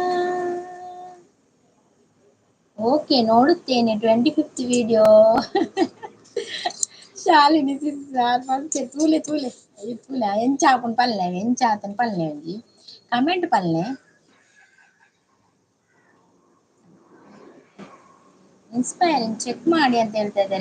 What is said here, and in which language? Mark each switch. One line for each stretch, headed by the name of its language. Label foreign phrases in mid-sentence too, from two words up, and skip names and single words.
Kannada: ಓಕೆ ನೋಡುತ್ತೇನೆ 25th ವಿಡಿಯೋ.
Tulu: ಶಾಲಿನಿ ಸಿಸ್ ತೂಲೆ ತೂಲೆ ತೂಲೆ ಎಂಚಾಪುನ್ ಪಲ್ಲೆ ಎಂಚಾತನ್ ಪಲ್ಲೆ ಒಂಜಿ ಕಮೆಂಟ್ ಪಲ್ಲೆ.
English: inspiring check
Kannada: ಮಾಡಿ ಅಂತ ಹೇಳ್ತಾ ಇದ್ದಾರೆ.